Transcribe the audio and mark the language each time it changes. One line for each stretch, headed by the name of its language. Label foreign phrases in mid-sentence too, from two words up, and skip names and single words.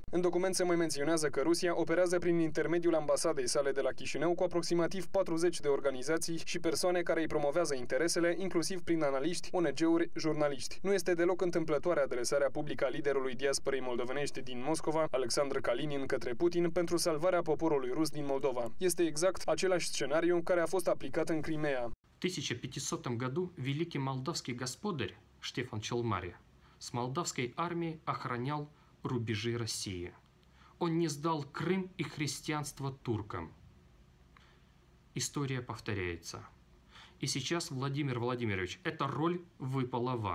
Romanian: În document se mai menționează că Rusia operează prin intermediul ambasadei sale de la Chișinău cu aproximativ 40 de organizații și persoane care îi promovează interesele, inclusiv prin analiști, ONG-uri, jurnaliști. Nu este deloc întâmplătoare adresarea publică a liderului diasporei moldovenești din Moscova, Alexandru Kalinin, către Putin pentru salvarea poporului rus din Moldova. Este exact același scenariu care a fost aplicat în Crimea.
Russian: В 1500 году великий молдавский господарь Штефан Челмари с молдавской армией охранял рубежи России. Он не сдал Крым и христианство туркам. История повторяется. И сейчас, Владимир Владимирович, эта роль выпала вам.